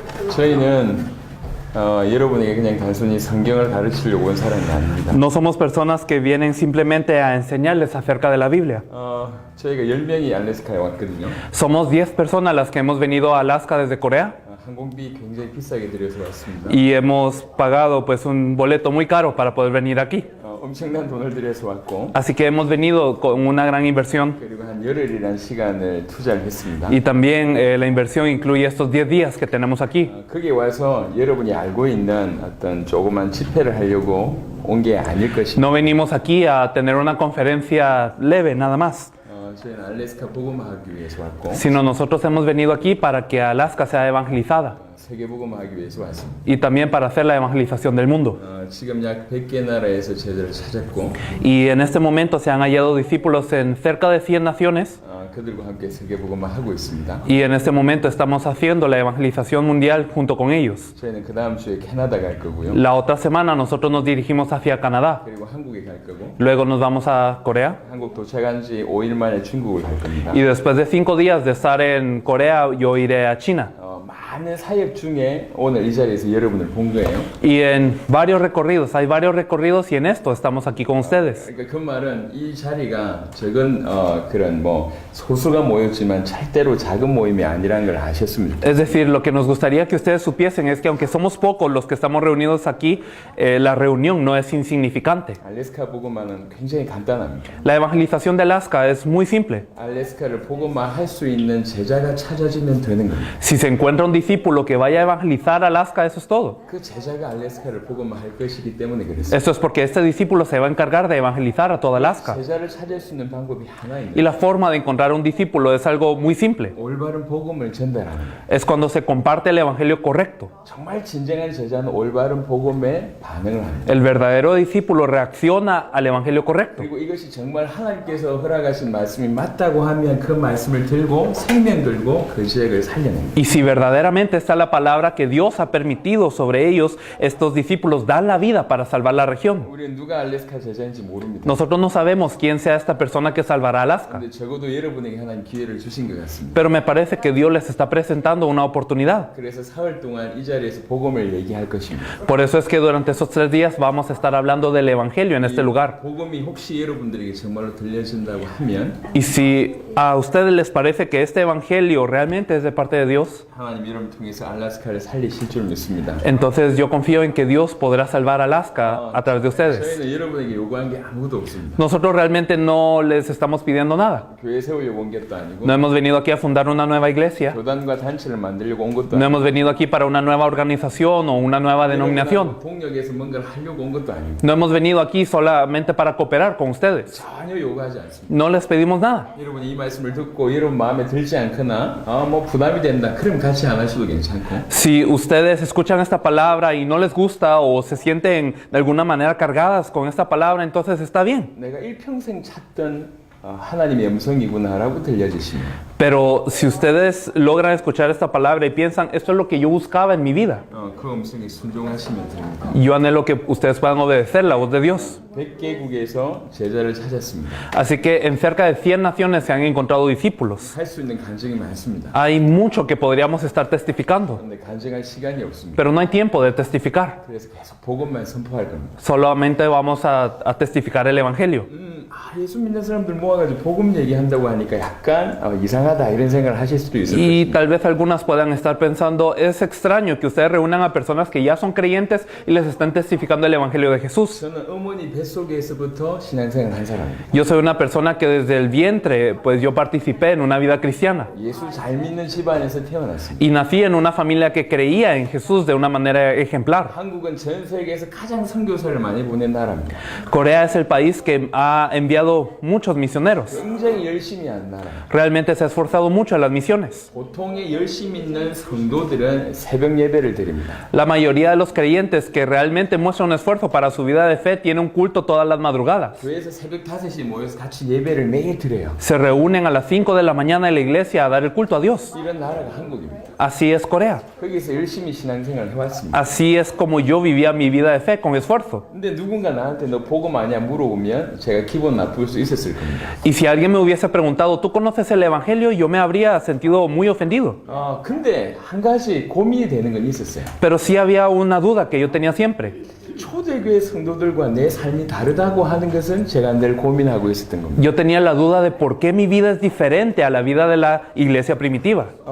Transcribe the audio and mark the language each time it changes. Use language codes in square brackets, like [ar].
[ko] 저희는 여러분에게 그냥 단순히 성경을 가르치려고 온 사람이 아닙니다. [es] No somos personas que vienen simplemente a enseñarles acerca de la Biblia. [ko] 저희가 10명이 알래스카에 왔거든요. [es] Somos 10 personas las que hemos venido a Alaska desde Corea [ko] 항공비 굉장히 비싸게 들여서 왔습니다. [es] y hemos pagado pues un boleto muy caro para poder venir aquí. [ko] 엄청난 돈을 들여서 왔고, [es] Así que hemos venido con una gran inversión [ko] 그리고 한 열흘이라는 시간을 투자를 했습니다. [es] y también la inversión incluye estos 10 días que tenemos aquí. [ko] 거기 와서 여러분이 알고 있는 어떤 조그만 집회를 하려고 온 게 아닐 것입니다. [es] No venimos aquí a tener una conferencia leve nada más, [ko] 저희는 알래스카 복음화하기 위해서 왔고, [es] sino nosotros hemos venido aquí para que Alaska sea evangelizada [ko] 세계 복음화하기 위해서 왔습니다. [es] y también para hacer la evangelización del mundo. [ko] 지금 약 100개 나라에서 제자를 찾았고, [es] Y en este momento se han hallado discípulos en cerca de 100 naciones [ko] 그들과 함께 세계 복음화하고 있습니다. [es] y en este momento estamos haciendo la evangelización mundial junto con ellos. [ko] 저희는 그 다음 주에 캐나다 갈 거고요. [es] La otra semana nosotros nos dirigimos hacia Canadá, [ko] 그리고 한국에 갈 거고, [es] luego nos vamos a Corea [ko] 한국 도착한 지 5일 만에 중국을 갈 겁니다. [es] y después de 5 días de estar en Corea yo iré a China. [ko] 많은 사역 중에 오늘 이 자리에서 여러분을 본 거예요. [es] Y en varios recorridos, hay varios recorridos y en esto estamos aquí con ustedes. [ko] 그러니까 그 말은 이 자리가 적은 그런 뭐 소수가 모였지만 절대로 작은 모임이 아니라는 걸 아셨으면 좋겠어요. [es] Es decir, lo que nos gustaría que ustedes supiesen es que aunque somos pocos los que estamos reunidos aquí, la reunión no es insignificante. [ko] 알래스카 복음화는 굉장히 간단합니다. [es] La evangelización de Alaska es muy simple. [ko] 알래스카를 복음화할 수 있는 제자가 찾아지면 되는 겁니다. [es] Si se encuentra un discípulo que vaya a evangelizar Alaska, eso es todo. [ko] 그 제자가 알래스카를 복음화할 것이기 때문에 그랬어요. [es] Esto es porque este discípulo se va a encargar de evangelizar a toda Alaska. [ko] 제자를 찾을 수 있는 방법이 [es] Y [ko] 하나입니다. [es] la forma de encontrar un discípulo es algo muy simple. [ko] 올바른 복음을 전달하는 거예요. [es] Es cuando se comparte el evangelio correcto. [ko] 정말 진정한 제자는 올바른 복음에 반응을 합니다. [es] El verdadero discípulo reacciona al evangelio correcto. [ko] 그리고 이것이 정말 하나님께서 허락하신 말씀이 맞다고 하면 그 말씀을 들고 생명 들고 그 지역을 살려냅니다. [es] Y si verdaderamente está la palabra que Dios ha permitido sobre ellos, estos discípulos dan la vida para salvar la región. [ko] 우리는 누가 알래스카 제자인지 모릅니다. [es] Nosotros no sabemos quién sea esta persona que salvará Alaska, [ko] 근데 적어도 여러분에게 하나님 기회를 주신 것 같습니다. [es] pero me parece que Dios les está presentando una oportunidad. [ko] 그래서 사흘 동안 이 자리에서 복음을 얘기할 것입니다. [es] Por eso es que durante esos 3 días vamos a estar hablando del evangelio en este lugar. [ko] 복음이 혹시 여러분들에게 정말로 들려진다고 하면 [es] Y si a ustedes les parece que este evangelio realmente es de parte de Dios, [ko] 하나님 여러분 통해서 알래스카를 살리실 줄 믿습니다. [es] entonces yo confío en que Dios podrá salvar Alaska a través de ustedes. [ko] 저희는 여러분에게 요구한 게 아무것도 없습니다. [es] Nosotros realmente no les estamos pidiendo nada. [ko] 교회 세우려고 온 것도 아니고 [es] No hemos venido aquí a fundar una nueva iglesia. [ko] 교단과 단체를 만들려고 온 것도 [es] No [ko] 아니고 [es] hemos venido aquí para una nueva organización o una nueva denominación. [ko] 동력에서 뭔가를 하려고 온 것도 아니고 [es] No hemos venido aquí solamente para cooperar con ustedes. [ko] 전혀 요구하지 않습니다. [es] No les pedimos nada. [ko] 여러분이 이 말씀을 듣고 여러분 마음에 들지 않거나 뭐 부담이 된다. 그럼 같이 안 하셔도 괜찮고. [es] Si ustedes escuchan esta palabra y no les gusta o se sienten de alguna manera cargadas con esta palabra, entonces está bien. [ko] 내가 일평생 찾던 하나님의 음성이구나라고 들려주시면 [es] Pero si ustedes logran escuchar esta palabra y piensan, esto es lo que yo buscaba en mi vida, [ko] 그 음성에 순종하시면 됩니다. [es] yo anhelo que ustedes puedan obedecer la voz de Dios. [ko] 100개국에서 제자를 찾았습니다. [es] Así que en cerca de 100 naciones se han encontrado discípulos. [ko] 할 수 있는 간증이 많습니다. [es] Hay mucho que podríamos estar testificando, [ko] 그런데 간증할 시간이 없습니다. [es] pero no hay tiempo de testificar. [ko] 그래서 계속 복음만 선포할 겁니다. [es] Solamente vamos a testificar el Evangelio. [ko] 예수 믿는 사람들 모아가지고 복음 얘기한다고 하니까 약간 이상하다 이런 생각을 하실 수도 있을 [es] Y [ko] 것입니다. [es] tal vez algunas puedan estar pensando, es extraño que ustedes reúnan a personas que ya son creyentes y les estén testificando el Evangelio de Jesús. [ko] 저는 어머니 뱃속에서부터 신앙생활을 한 사람입니다. [es] Yo soy una persona que desde el vientre, pues yo participé en una vida cristiana. [ko] 예수 잘 믿는 집안에서 태어났습니다. [es] Y nací en una familia que creía en Jesús de una manera ejemplar. [ko] 한국은 전 세계에서 가장 선교사를 많이 보낸 나라입니다. [es] Corea es el país que ha enviado muchos misioneros. [ko] 굉장히 열심히 한 나라. [es] Realmente se ha esforzado mucho en las misiones. [ko] 보통의 열심 있는 성도들은 새벽 예배를 드립니다. [es] La mayoría de los creyentes que realmente muestran un esfuerzo para su vida de fe tienen un culto todas las madrugadas. [ko] 교회에서 새벽 5시에 모여서 같이 예배를 매일 드려요. [es] Se reúnen a las 5 de la mañana en la iglesia a dar el culto a Dios. [ko] 이런 나라가 한국입니다. [es] Así es Corea. [ko] 거기서 열심히 신앙생활을 해왔습니다. [es] Así es como yo vivía mi vida de fe con esfuerzo. [ko] 근데 누군가 나한테 너 복음 아냐 물어보면 제가 기분 나쁠 수 있었을 겁니다. [es] Y si alguien me hubiese preguntado, ¿tú conoces el Evangelio? Yo me habría sentido muy ofendido. [ko] 근데 한 가지 고민이 되는 건 있었어요. [es] Pero sí había una duda que yo tenía siempre. [ko] 초대교회 성도들과 내 삶이 다르다고 하는 것은 제가 늘 고민하고 있었던 겁니다. [es] Yo tenía la duda de por qué mi vida es diferente a la vida de la iglesia primitiva.